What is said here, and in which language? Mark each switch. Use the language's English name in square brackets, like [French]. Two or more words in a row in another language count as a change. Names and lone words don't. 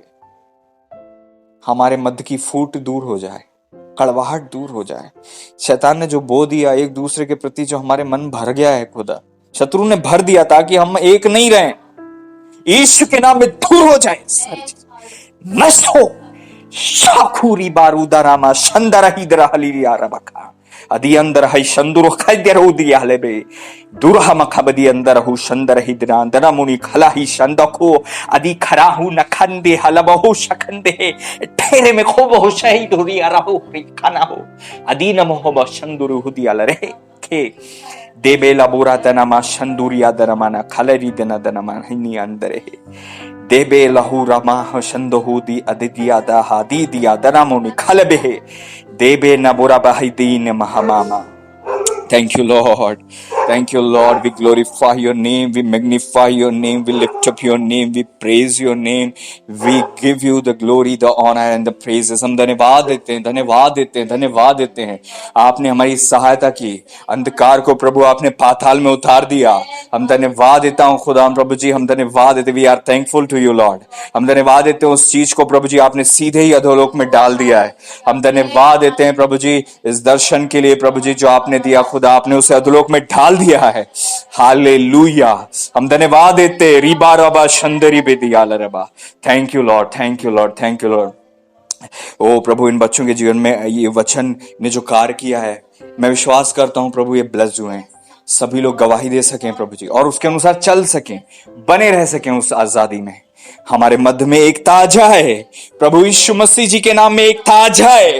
[Hindi] हमारे मध्य की फूट दूर हो जाए, कड़वाहट दूर हो जाए। शैतान ने जो बो दिया एक दूसरे के प्रति, जो हमारे मन भर गया है, खुदा शत्रु ने भर दिया ताकि हम एक नहीं रहें, यीशु के नाम में दूर हो जाए, सारी चीज नष्ट हो। शाखुरी बारूदा रामा शंदरही दरहली यारबका अदि अंदर है शंदुर खैदरो दिया लेबे दुरह मखबदी अंदर हु शंदर ही दना दना मुनि खला ही शंदको अदि खराहु नखंदे हलबहु शखंदे ठेरे में खूब हो शहीद हो रिया रहो खाना हो अदि नमो ब शंदुर हु दिया लरे के देबे लबोरा तनमा शंदुरिया दरमाना खलरी दना दनमा हिनी अंदर है देबे लहू रमा शंदहु दी अदिदिया दा हादी दिया दना मुनि खलबे देबे नबोरा बहदीन महामामा। [English] Thank you, Lord. Thank you, Lord. We glorify your name. We magnify your name. We lift up your name. We praise your name. We give you the glory, the honor and the praises. [Hindi] हम धन्यवाद देते हैं, धन्यवाद देते हैं, धन्यवाद देते हैं। आपने हमारी सहायता की, अंधकार को प्रभु आपने पाताल में उतार दिया। हम धन्यवाद देता हूँ खुदा प्रभु जी, हम धन्यवाद देते। [English] We are thankful to you, Lord. [Hindi] हम धन्यवाद देते हैं उस चीज को प्रभु जी आपने सीधे ही अधोलोक में डाल दिया है। हम धन्यवाद देते हैं प्रभु जी इस दर्शन के लिए प्रभु जी जो आपने दिया, खुदा आपने उसे अधोलोक में डाल दिया है। हालेलुया। हम धन्यवाद देते। रिबा रबा शंदरी बेदियाल रबा। [English] Thank you Lord, thank you Lord, thank you Lord. [Hindi] ओ प्रभु, इन बच्चों के जीवन में ये वचन ने जो कार्य किया है, मैं विश्वास करता हूं प्रभु, ये ब्लेस्ड हुए हैं। सभी लोग गवाही दे सकें प्रभु जी, और उसके अनुसार चल सकें, बने रह सकें उस आजादी में। हमारे मध्य में एक ताजा है प्रभु यीशु मसीह जी के नाम में, एक ताजा है।